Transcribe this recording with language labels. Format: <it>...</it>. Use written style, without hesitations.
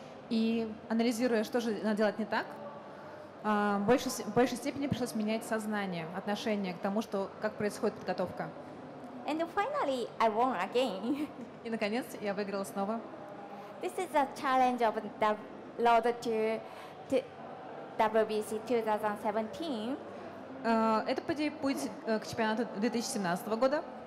<ru>И анализируя, что же надо делать не так, в большей степени пришлось менять сознание, отношение к тому, как происходит подготовка.</ru> <en>And finally, I won again.</en> <ru>И, наконец, я выиграла снова.</ru> <en>This is a challenge of the road to WBC 2017.</en> <ru>Это, по идее, путь к чемпионату 2017 года.</ru>